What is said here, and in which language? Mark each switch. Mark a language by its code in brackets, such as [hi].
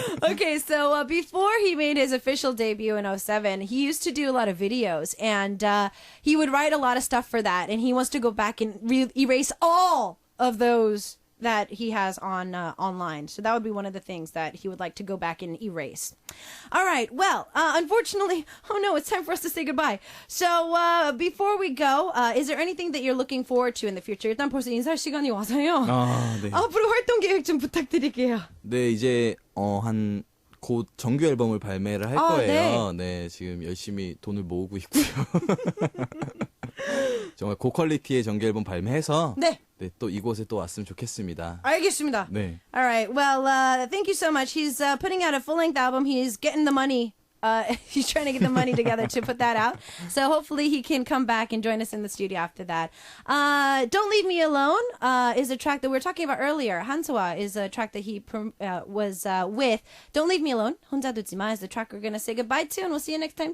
[en] Okay, so before he made his official debut in 2007, he used to do a lot of videos, and he would write a lot of stuff for that, and he wants to go back and erase all of those that he has on online. So that would be one of the things that he would like to go back and erase. All right. Well, unfortunately, it's time for us to say goodbye. So before we go, is there anything that you're looking forward to in the future? [ko] 일단 벌써 인사할 시간이 와서요. 네. 앞으로 활동 계획 좀 부탁드릴게요. 네, 이제 곧 정규 앨범을 발매를 할 거예요. 네, 지금 열심히 돈을 모으고 있고요. 정말 고퀄리티의 정규 앨범 발매해서 네, 또 이곳에 또 왔으면 좋겠습니다. 알겠습니다. 네. [en] All right. Well, thank you so much. He's putting out a full-length album. He's getting the money. He's trying to get the money together to put that out. So hopefully he can come back and join us in the studio after that. Don't Leave Me Alone is a track that we were talking about earlier. 한소아 is a track that he was with. Don't Leave Me Alone, 혼자 두지 마, is the track we're going to say goodbye to. And we'll see you next time.